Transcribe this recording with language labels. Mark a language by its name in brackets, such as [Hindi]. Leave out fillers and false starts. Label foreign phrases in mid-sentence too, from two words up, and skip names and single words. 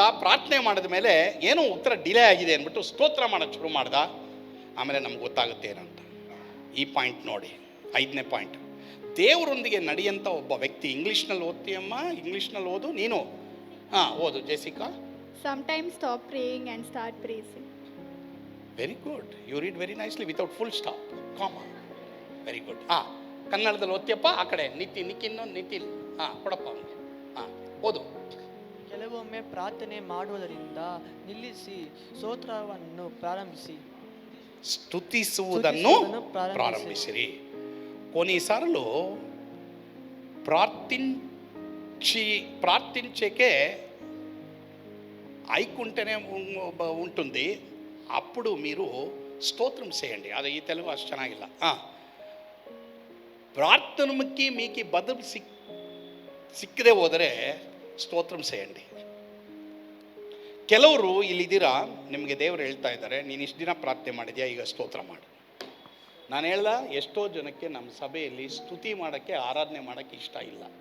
[Kannada] ಪ್ರಾರ್ಥನೆ ಮಾಡಿದ ಮೇಲೆ ಏನೋ ಉತ್ತರ ಡಿಲೇ ಆಗಿದೆ ಅಂದ್ಬಿಟ್ಟು ಸ್ತೋತ್ರ ಮಾಡೋಕ್ಕೆ ಶುರು ಮಾಡ್ದ. ಆಮೇಲೆ ನಮ್ಗೆ ಗೊತ್ತಾಗುತ್ತೆ ಏನಂತ. ಈ ಪಾಯಿಂಟ್ ನೋಡಿ, 5ನೇ ಪಾಯಿಂಟ್. ದೇವರೊಂದಿಗೆ ನಡೆಯಂಥ ಒಬ್ಬ ವ್ಯಕ್ತಿ. ಇಂಗ್ಲೀಷ್ನಲ್ಲಿ ಓದ್ತೀಯಮ್ಮ, ಇಂಗ್ಲೀಷ್ನಲ್ಲಿ ಓದು ನೀನು. ಓದು ಜೆಸಿಕಾ. [English] Sometimes stop praying and start praising. Very good. You read very nicely without full stop, comma. very good. [Kannada] ಕನ್ನಡದಲ್ಲಿ ಓದ್ತಿಯಪ್ಪ. ಆ ಕಡೆ ನಿತಿನ್ ಕೊಡಪ್ಪ ಅವನಿಗೆ. ಓದು. ಕೆಲವೊಮ್ಮೆ ಪ್ರಾರ್ಥನೆ ಮಾಡುವುದರಿಂದ ನಿಲ್ಲಿಸಿ ಸ್ತೋತ್ರವನ್ನು ಪ್ರಾರಂಭಿಸಿ ಸ್ತುತಿಸುವುದನ್ನು ಪ್ರಾರಂಭಿಸಿರಿ. [Telugu] కొన్నిసార్లు ప్రార్థించకే ఐకుంటేనే ఉంటుంది. అప్పుడు మీరు స్తోత్రం చేయండి. అది ఈ తెలుగు [Kannada] అಷ್ಟು ಚೆನ್ನಾಗಿಲ್ಲ. ಪ್ರಾರ್ಥನೆಗೆ మీకు ಬದಲು ಸಿಕ್ಕದೆ ಹೋದರೆ [Telugu] స్తోత్రం చేయండి. [Kannada] ಕೆಲವರು ಇಲ್ಲಿದ್ದೀರಾ, ನಿಮಗೆ ದೇವರು ಹೇಳ್ತಾ ಇದ್ದಾರೆ, ನೀನು ಇಷ್ಟು ದಿನ ಪ್ರಾರ್ಥನೆ ಮಾಡಿದ್ಯಾ, ಈಗ ಸ್ತೋತ್ರ ಮಾಡು. ನಾನು ಹೇಳ್ದ, ಎಷ್ಟೋ ಜನಕ್ಕೆ ನಮ್ಮ ಸಭೆಯಲ್ಲಿ ಸ್ತುತಿ ಮಾಡೋಕ್ಕೆ, ಆರಾಧನೆ ಮಾಡೋಕ್ಕೆ ಇಷ್ಟ ಇಲ್ಲ.